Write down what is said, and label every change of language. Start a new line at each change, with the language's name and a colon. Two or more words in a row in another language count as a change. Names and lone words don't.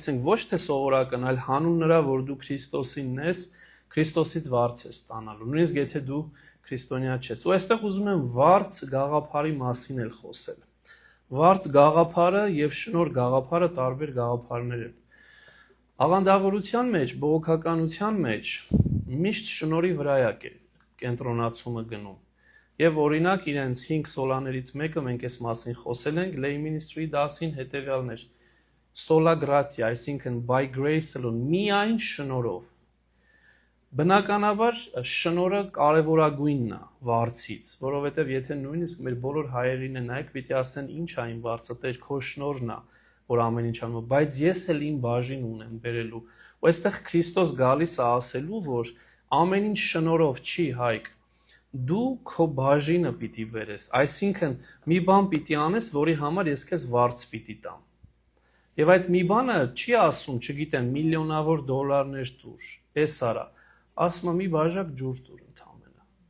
Armenian: ենք ոչ թե սովորական, այլ հանուն նրա, որ դու Քրիստոսինն ես, Քրիստոսից վարձ ես ստանալու, նույնիսկ եթե դու քրիստոնյա չես։ Ու այստեղ ուզում եմ վարձ գաղափարի մասին էլ խոսել։ Վարձ գաղափարը եւ շնորհ գաղափարը տարբեր գաղափարներ են։ Աղանդավորության մեջ, բողոքականության մեջ միշտ շնորհի վրա է կենտրոնացումը գնում։ Եվ օրինակ իրենց 5 սոլաներից մեկը մենք այս մասին խոսել ենք Lay Ministry դասին հետևյալն էր.
Latin: Sola gratia,
English: այսինքն by grace alone,
Armenian: միայն շնորհով։ Բնականաբար շնորհը կարևորագույնն է վարձից, որովհետև եթե նույնիսկ մեր բոլոր հայերին նայեք, պիտի ասեն ինչ է այն վարձը, Տեր քո շնորհն է, որ ամեն ինչ անում, բայց ես էլ իմ բաժին ունեմ բերելու։ Ու այստեղ Քրիստոս գալիս է ասելու, որ ամեն ինչ շնորհով չի, Հայկ, դու քո բաժինը պիտի բերես, այսինքն մի բան պիտի անես, որի համար ես քեզ վարձ պիտի տամ։ Եվ այդ մի բանը չի ասում, չգիտեմ, միլիոնավոր դոլարներ տուր, էս արա, ասում է մի բաժակ ջուր տուր ընդամենը։